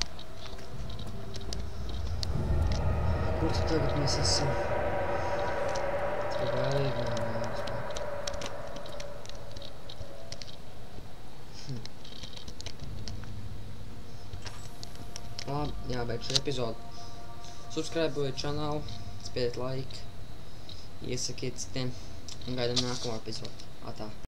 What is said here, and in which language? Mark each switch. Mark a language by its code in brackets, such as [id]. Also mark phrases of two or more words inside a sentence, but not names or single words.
[lv] Kur tu tagad mēs esam? Galīgi nav jāuzmāk. Labi, jābeidz šo epizodu. [en] Subscribe channel, [lv] spiediet like, iesakiet citiem un gaidām nākamā epizodu. Atā.